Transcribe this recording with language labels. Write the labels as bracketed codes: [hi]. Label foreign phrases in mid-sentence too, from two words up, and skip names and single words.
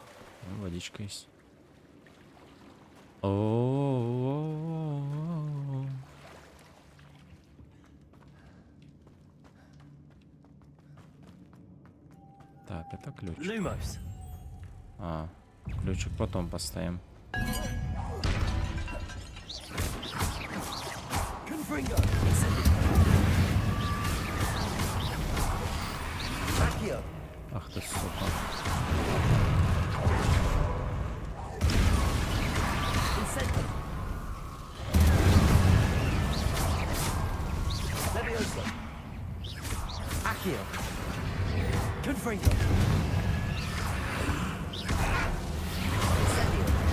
[ru] Ну, водичка есть. О-о-о-о-о. Так, это ключ. Lumos. А, ключик потом поставим. Confringo. Accio. Ах ты, сука. Incendio. Levioso. Accio. Confringo. Incendio.